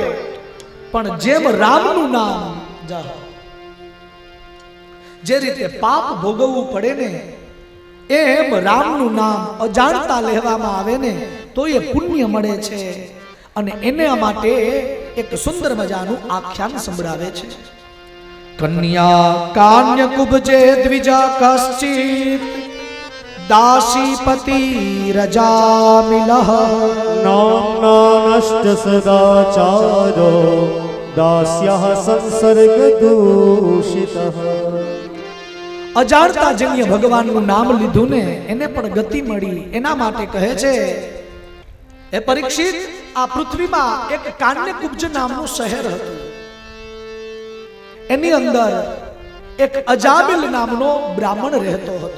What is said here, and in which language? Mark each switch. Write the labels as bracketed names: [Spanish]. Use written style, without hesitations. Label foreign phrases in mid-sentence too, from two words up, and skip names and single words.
[Gujarati] પણ જેમ રામનું નામ, જે રીતે પાપ ભોગવવું પડે ને, એમ રામનું નામ અજાણતા લેવામાં આવે ને તો એ પુણ્ય મળે છે. અને એના માટે એક સુંદર મજાનું આખ્યાન સંભળાવે છે. [Sanskrit] कन्या कान्य कुब्जे द्विजा कश्चित् दासीपति रजामिलः नाम्ना नष्ट सदाचारो दास्यः संसर्ग दूषितः। [Gujarati] અજાણતા જન્ય भगवानનું નામ લીધું ને એને પણ ગતિ મળી, એના માટે કહે છે એ પરીક્ષિત, આ પૃથ્વીમાં એક કાન્યકુબ્જ નામનું શહેર હતું. એની અંદર એક અજામિલ નામનો બ્રાહ્મણ રહેતો હતો.